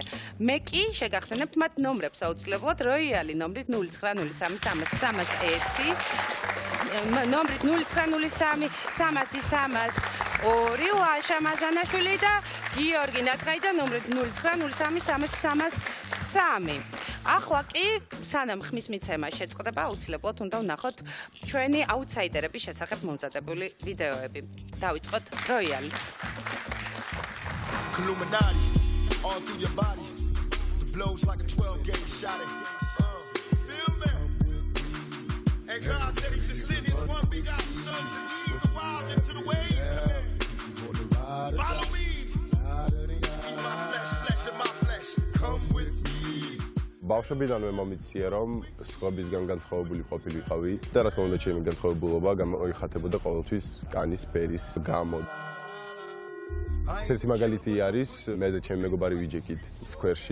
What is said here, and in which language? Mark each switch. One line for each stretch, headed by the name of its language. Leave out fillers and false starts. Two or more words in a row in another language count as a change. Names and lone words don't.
Georgian: მე კი შეგახსენებთ მათ ნომრებს აუცილებლად როიალი ნომრით 09033301 ნომრით 0903 300 ლაშა მაზანაშვილი და გიორგი ნატრაიძე ნომრით 09033303 ახლა კი სანამ ხმის მიცემა შეწყდება აუცილებლად უნდა ვნახოთ ჩვენი აუთსაიდერების შესახებ მომზადებული ვიდეოები. დავიწყოთ როიალი.
English: Illuminati, all through your body. The blows like a 12-gauge shot. Feel me? And God said he should send his one begotten son to lead the wild into the waves. Follow me. Eat my flesh, flesh of my flesh. Come with me.
Georgian: ბავშვობიდანვე მომიცია რომ სხვებისგან განსხვავებული ყოფილიყავი და რა თქმა უნდა ჩემი განსხვავებულობა გამოიხატებოდა ყოველთვის კანის ფერის გამო. ერთი მაგალითი არის მე და ჩემი მეგობარი ვიჯექით სკვერში